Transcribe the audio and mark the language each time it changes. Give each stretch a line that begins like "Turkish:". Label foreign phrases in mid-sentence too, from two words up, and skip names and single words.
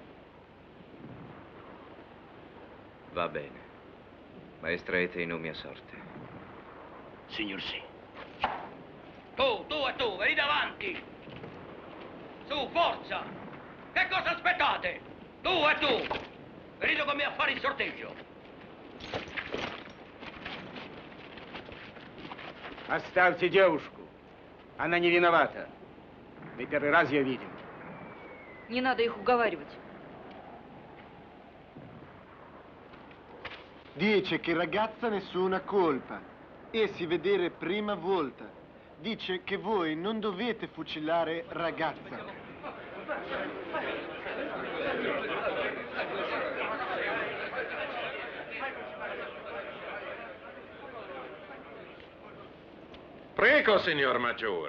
Italian: Va bene, ma estraete i nomi a sorte. Signor sì. Tu e tu, venite avanti! Su, forza! Che cosa aspettate? Tu e tu! Venite con me a fare il sorteggio!
Russian: Оставьте девушку. Она не виновата. Мы первый раз ее видим. Не надо их уговаривать.
Italian: Dice che ragazza nessuna colpa. E si vedere prima volta. Dice che voi non dovete fucilare ragazza. Prego, signor Maggiore.